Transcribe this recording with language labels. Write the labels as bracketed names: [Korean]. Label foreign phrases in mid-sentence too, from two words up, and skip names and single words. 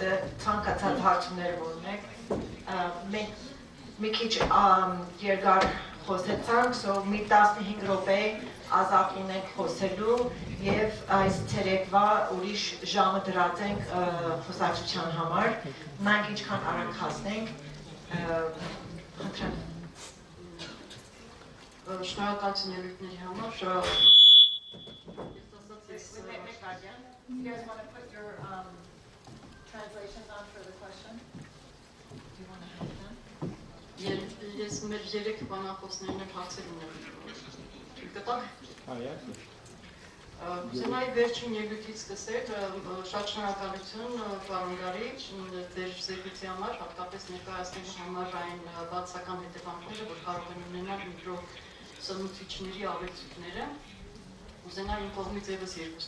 [Armenian] ցանկացած հարցումները ունեք։ Մենք մի քիչ երկար խոսեցանք, մի 15 րոպե ազատ ունենք խոսելու եւ այս ցերեկվա ուրիշ ժամը դրած ենք խոսակցության համար։ Մենք ինչքան արագ հասնենք, խնդրեմ Շնորհակալություն ելույթների համար, [English] You guys want to put your translations on for the question? Do you want to help them? [Armenian] Ես մեր 3 բանախոսներին եք հարցեր ունեմ։ Կտակ։ Զենայի վերջին ելույթից սկսել, շատ շնորհակալություն պարոն Գարի, ձեր զեկույցի համար, հատկապես ներկայացնելու համար այն բացական հետևանքները, որ կարող են ունենալ միկրոսնուցիչների ավելցուկները։ Ուզենա իմ կողմից ևս երկուսն